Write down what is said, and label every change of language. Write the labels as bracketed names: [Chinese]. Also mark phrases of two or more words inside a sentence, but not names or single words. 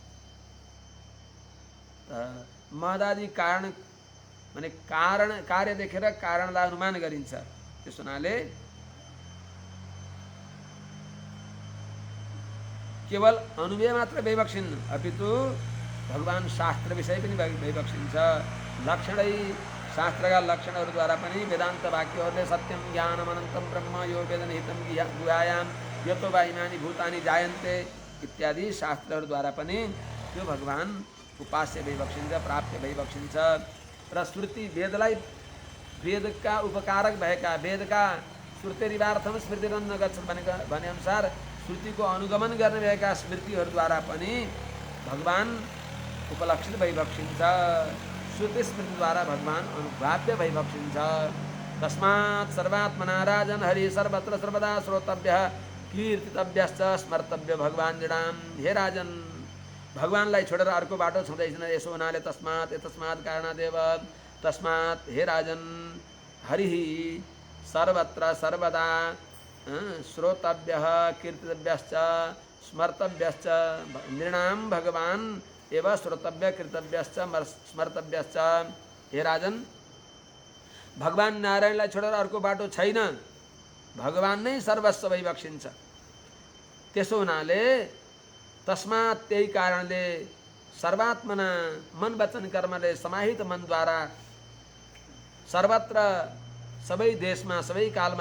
[Nepali] महदादि कारण माने कारण कार्य देखेर कारणलाई अनुमान गरिन्छ। त्यस हुनाले केवल अनुभव मात्र भइबक्सिन्न, अपितु भगवान शास्त्र विषय पनि भइबक्सिन्छ। लक्षणै शास्त्रका लक्षणहरूद्वारा पनि वेदान्त वाक्यहरूले [Sanskrit] सत्यम ज्ञानम अनन्तम ब्रह्म यो वेदनिहितं गुहायाम यतो वा इमानि भूतानि जायन्ते [Nepali] इत्यादि शास्त्रहरूद्वारा पनि त्यो भगवान उपास्य भइबक्सिन्छ, प्राप्य भइबक्सिन्छ। र श्रुति वेदलाई वेदका उपकारक भएका वेदका [Sanskrit] श्रुतिरिवार्थम स्मृतिरन्न गच्छ [Nepali] भने अनुसार श्रुतिको अनुगमन गर्ने भएका स्मृतिहरूद्वारा पनि भगवान उपलक्षित भइबक्सिन्छ। श्रुति स्मृतिद्वारा भगवान अनुभाव्य भइबक्सिन्छ। [Sanskrit] तस्मात् सर्वात्मना राजन हरि सर्वत्र सर्वदा श्रोतव्यः कीर्तितव्यश्च स्मर्तव्य भगवान जडाम। [Nepali] हे राजन, भगवानलाई छोडेर अर्को बाटो छँदैछन्। यसो हुनाले [Sanskrit] तस्मात् कारणादेव तस्मात् हे राजन हरि सर्वत्र सर्वदा श्रोतव्यः कीर्तितव्यश्च स्मर्तव्यश्च नृणाम भगवान एवं श्रोतव्य कीर्तव्यश्च स्मर्तव्यश्च। [Nepali] हे राजन, भगवान नारायणलाई छोडेर अर्को बाटो छैन, भगवान नै सर्वस्व भइबक्सिन्छ। त्यसो हुनाले तस्मात् त्यही कारणले सर्वात्मना मन वचन कर्मले समाहित मनद्वारा सर्वत्र सबै देशमा सबै कालमा